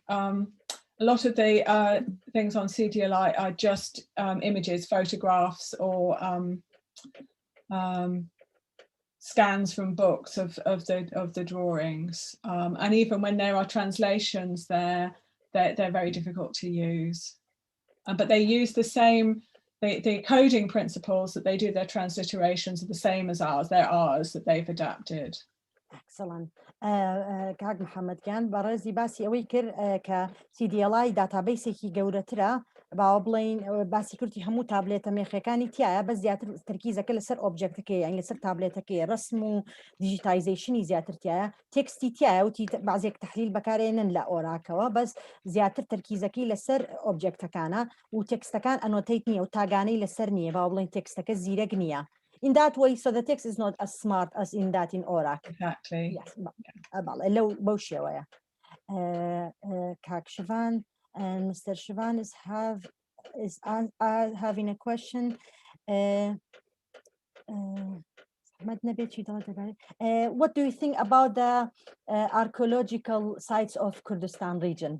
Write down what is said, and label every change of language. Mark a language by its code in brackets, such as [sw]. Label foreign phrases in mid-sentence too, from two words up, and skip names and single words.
[en] A lot of the things on CDLI are just images, photographs, or scans from books of the drawings. And even when there are translations there, they're very difficult to use. But they use the same, the coding principles that they do their transliterations are the same as ours. They're ours that they've adapted. Excellent. [ckb] کاک محەممەد گیان بەڕێزی باسی ئەوەی کرد کە CDLI داتابیسێکی گەورەترە باوە بڵین باسی کردی هەموو تابلێتە مێخیەکانی تایە بە زیاتر ترکیزەکە لەسەر ئۆبجێکتەکەی یان لەسەر تابلێتەکەی ڕسم و دیجیتایزیشنی زیاتر تایە تێکستی تایە وتی بازێک تحلیل بەکارێنن لە ئۆراکەوە بەس زیاتر ترکیزەکەی لەسەر ئۆبجێکتەکانە و تێکستەکان ئەنۆتەیت نییە و تاگانەی لەسەر نییە باوە بڵین تێکستەکە زیرەک نییە. [en] In that way, so the text is not as smart as in that in Oracc. Exactly. Yes. Hello, Boshia. Kak Shivan and Mr. Shivan is having a question. What do you think about the archaeological sites of Kurdistan region?